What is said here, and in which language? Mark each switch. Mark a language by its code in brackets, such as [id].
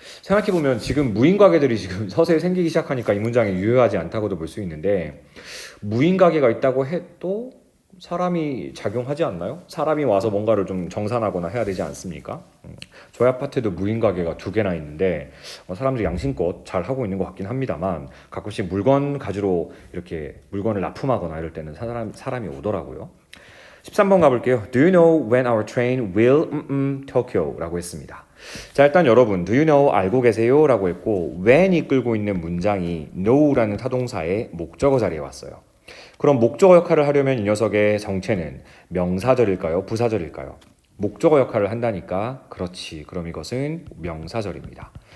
[ko] 생각해보면 지금 무인 가게들이 지금 서서히 생기기 시작하니까 이 문장이 유효하지 않다고도 볼 수 있는데 무인 가게가 있다고 해도 사람이 작용하지 않나요? 사람이 와서 뭔가를 좀 정산하거나 해야 되지 않습니까? 저희 아파트도 무인 가게가 2개나 있는데 사람들이 양심껏 잘 하고 있는 것 같긴 합니다만 가끔씩 물건 가지러 이렇게 물건을 납품하거나 이럴 때는 사람이 오더라고요. 13번 가볼게요. [en] Do you know when our train will Tokyo? [ko] 라고 했습니다. 자, 일단 여러분 [en] Do you know [ko] 알고 계세요? 라고 했고 when이 끌고 있는 문장이 know라는 타동사의 목적어 자리에 왔어요. 그럼 목적어 역할을 하려면 이 녀석의 정체는 명사절일까요? 부사절일까요? 목적어 역할을 한다니까 그렇지. 그럼 이것은 명사절입니다.